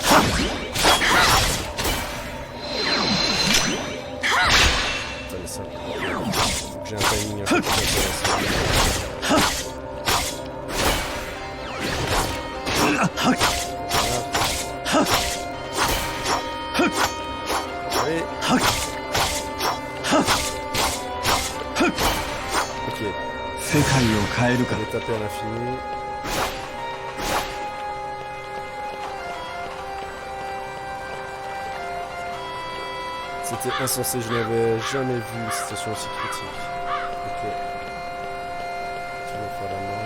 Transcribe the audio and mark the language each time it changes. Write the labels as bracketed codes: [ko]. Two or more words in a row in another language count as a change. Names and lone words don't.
[fr] Putain, mais ça... Faut que j'ai un timing un peu plus intéressant. Allez. Ok. [ja] 世界を変えるか。 [fr] On va taper à l'infini. C'était insensé, je n'avais jamais vu une situation aussi critique. Ok. Tu vas faire la main.